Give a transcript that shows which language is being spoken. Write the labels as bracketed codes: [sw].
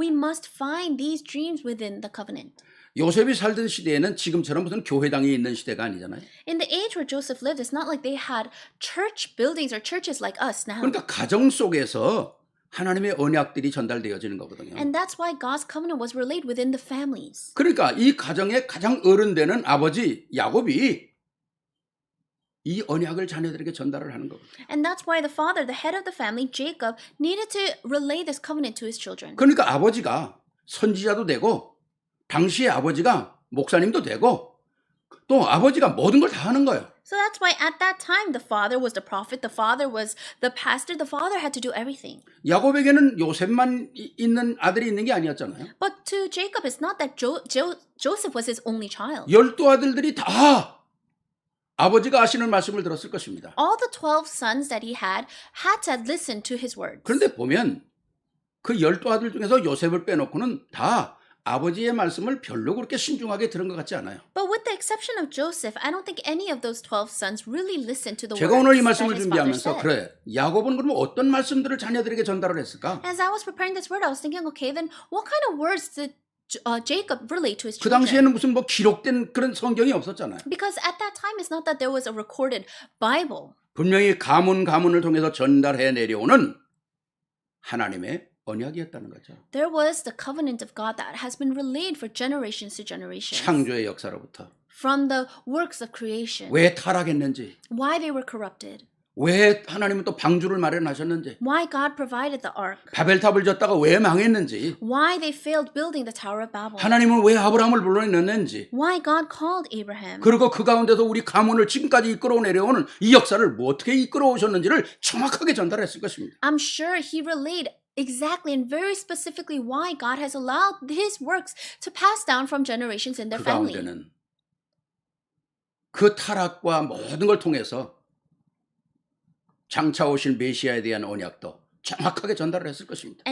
[en] We must find these dreams within the covenant. [ko] 요셉이 살던 시대에는 지금처럼 무슨 교회당이 있는 시대가 아니잖아요. [en] In the age where Joseph lived, it's not like they had church buildings or churches like us now. [ko] 그러니까 가정 속에서 하나님의 언약들이 전달되어지는 거거든요. [en] And that's why God's covenant was relayed within the families. [ko] 그러니까 이 가정의 가장 어른되는 아버지 야곱이 이 언약을 자녀들에게 전달을 하는 거거든요. [en] And that's why the father, the head of the family, Jacob, needed to relay this covenant to his children. [ko] 그러니까 아버지가 선지자도 되고 당시의 아버지가 목사님도 되고 또 아버지가 모든 걸 다 하는 거예요. [en] So that's why at that time the father was the prophet, the father was the pastor, the father had to do everything. [ko] 야곱에게는 요셉만 있는 아들이 있는 게 아니었잖아요. [en] But to Jacob, it's not that Joseph was his only child. [ko] 12아들들이 다 아버지가 하시는 말씀을 들었을 것입니다. [en] All the 12 sons that he had to listen to his words. [ko] 그런데 보면 그 12아들 중에서 요셉을 빼놓고는 다 아버지의 말씀을 별로 그렇게 신중하게 들은 것 같지 않아요. [en] But with the exception of Joseph, I don't think any of those 12 sons really listened to the [ko] 제가 오늘 이 [en] words that [ko] 말씀을 [en] his father [ko] 준비하면서 [en] said. [ko] 그래 야곱은 그러면 어떤 말씀들을 자녀들에게 전달을 했을까? [en] As I was preparing this word, I was thinking, okay, then what kind of words did Jacob relate to his 그 children? [ko] 당시에는 무슨 뭐 기록된 그런 성경이 없었잖아요. [en] Because at that time, it's not that there was a recorded Bible. [ko] 분명히 가문을 통해서 전달해 내려오는 하나님의 언약이었다는 거죠. [en] There was the covenant of God that has been relayed for generations to generations. [ko] 창조의 역사로부터 [en] From the works of creation. [ko] 왜 타락했는지, [en] Why they were corrupted. [ko] 왜 하나님은 또 방주를 마련하셨는지, [en] Why God provided the ark. [ko] 바벨탑을 졌다가 왜 망했는지, [en] Why they failed building the Tower of Babel. [ko] 하나님은 왜 아브라함을 불러냈는지, [en] Why God called Abraham. [ko] 그리고 그 가운데서 우리 가문을 지금까지 이끌어 내려오는 이 역사를 뭐 어떻게 이끌어 오셨는지를 정확하게 전달했을 것입니다. [en] I'm sure he relayed exactly and very specifically why God has allowed his works to pass down from generations in their 그 family. [ko] 가운데는 그 타락과 모든 걸 통해서 장차 오실 메시아에 대한 언약도 정확하게 전달을 했을 것입니다.